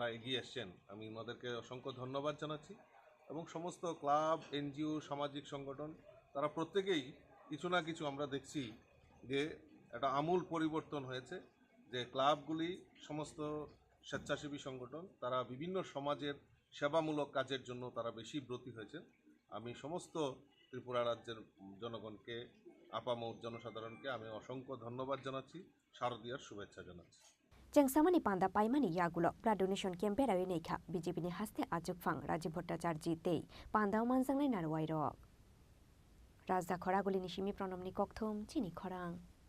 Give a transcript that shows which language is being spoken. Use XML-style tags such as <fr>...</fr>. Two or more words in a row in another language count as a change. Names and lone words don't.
<bn>এগিয়ে এসছেন আমি ওনাদেরকে অসংখ্য ধন্যবাদ জানাচ্ছি এবং সমস্ত ক্লাব এনজিও সামাজিক সংগঠন তারা প্রত্যেকেই কিছু না কিছু আমরা দেখছি যে একটা আমূল পরিবর্তন হয়েছে যে ক্লাবগুলি সমস্ত স্বেচ্ছাসেবী সংগঠন তারা বিভিন্ন সমাজের সেবামূলক কাজের জন্য তারা বেশি ব্রতী হয়েছে আমি সমস্ত ত্রিপুরা রাজ্যের জনগণকে আপামর জনসাধারণকে আমি অসংখ্য ধন্যবাদ জানাচ্ছি শারদীয়ার শুভেচ্ছা জানাচ্ছি</bn> <trp>Jengsamani panda paimani yagulo</trp> <en>blood donation campaign</en> <trp>awi neikha BJP ni haste ajukfang Rajiv Bhattacharya tei panda manjangnai narwai rok Raja Khoraguli ni simi pronomni kokthom Chini Khorang</trp>